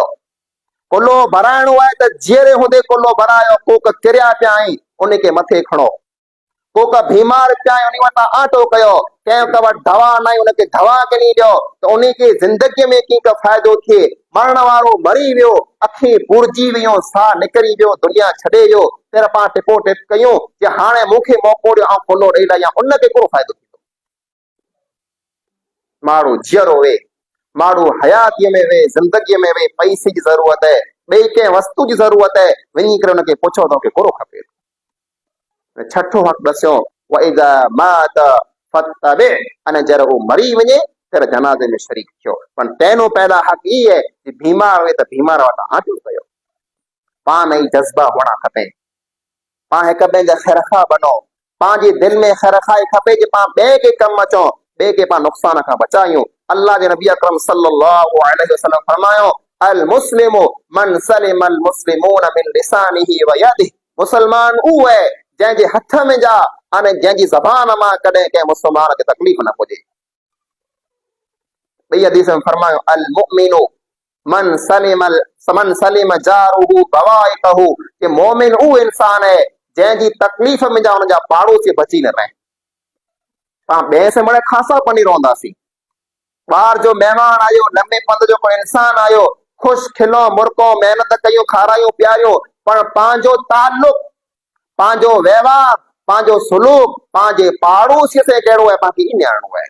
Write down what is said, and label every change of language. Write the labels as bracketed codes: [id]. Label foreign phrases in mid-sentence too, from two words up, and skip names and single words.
[sd] कुल्लो भराइणो आहे त जीअरे हूंदे कुल्लो भरायो, कोक किरिया पिया आहिनि उनखे मथे खणो, कोक बीमार पिया आहिनि उन वटां आटो कयो, कंहिं वटि दवा न आहे उनखे दवा किनी ॾियो त उनखे ज़िंदगीअ में कीअं फ़ाइदो थिए। मरण वारो मरी वियो, अखी बुरजी वियो, साह निकिरी वियो, दुनिया छॾे वियो, फिर पाण टिपो टिप कयूं जे हाणे मूंखे मौक़ो ॾियो आउं कुल्लो ॾेई लाहियां, उनखे कहिड़ो फ़ाइदो थींदो। माण्हू जीअरो वे, माण्हू हयातीअ में वे, ज़िंदगीअ में वे, पैसे जी ज़रूरत है, ॿिए कंहिं वस्तु जी ज़रूरत है, वञी करे हुनखे पुछो त मूंखे कहिड़ो खपे। छठो हक़ दसियो [ar] وإذا مات فاتبعه, [sd] अने जर उहो मरी वञे फिर जनाज़े में शरीक थियो। पर पहिरियों पहला हक़ ई है कि बीमार हुए त बीमार वटां आटो कयो, पाण में ई जज़्बा हुअणा खपे, पाण हिक ॿिए जा ख़ैरख़ा बनो, पंहिंजे दिलि में ख़ैरख़ाई खपे कि पाण ॿिए खे कमु अचूं, ॿिए खे पाण नुक़सान खां बचायूं। [ar] अल्लाह जे نبي أكرم صلى الله عليه وسلم फरमायो, المسلم من سلم المسلمون من لسانه ويده, [sd] मुसलमान उहो आहे जंहिंजे हथ में जा अने जंहिंजी ज़बान मां कॾहिं कंहिं मुसलमान खे तकलीफ़ न पुॼे। ॿई हदीस में फरमायो, [ar] المؤمن من سلم جاره بوائقه, [sd] कि मोमिन उहो इंसान है जंहिंजी तकलीफ़ में जा हुनजा पाड़ोसी बची न रहे। पाण ॿिए से मणे खासा पनी रहंदासीं, ॿार जो महिमान आयो, लंबे पंध जो कोई इंसान आयो, ख़ुशि खिलो मुर्को, महिनत कयूं, खारायूं पीआरियूं, पर पंहिंजो ताल्लुक, पंहिंजो व्यवहार, पंहिंजो सुलूक पंहिंजे पाड़ोसीअ से कहिड़ो आहे पाण खे ई ॼाणणो आहे।